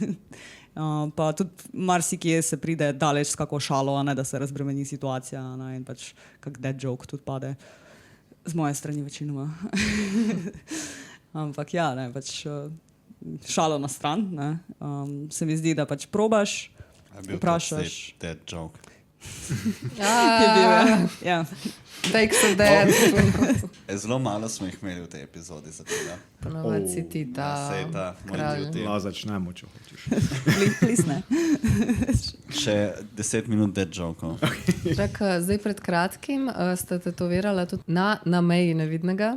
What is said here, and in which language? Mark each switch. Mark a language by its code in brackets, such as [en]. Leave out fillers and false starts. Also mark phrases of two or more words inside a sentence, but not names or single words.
[sl] Pa tudi marsikje se pride daleč s kako šalo, ne, da se razbremeni situacija, ne, in pač kak [en] dead joke [sl] tudi pade z moje strani večinoma. Ampak ja, ne, pač šalo na stran, ne. Se mi zdi, da pač probaš, vprašaš. [en] Dead joke. [sl] Je bil, ja. [en] Takes a dead. [sl] Zelo malo smo jih imeli v tej epizodi za tega. Ponavadi si ti ta kralj. Začnemo, če hočeš. Please ne. Še 10 minut [en] dead joke. [sl] Zdaj pred kratkim ste tetovirala tudi na meji nevidnega.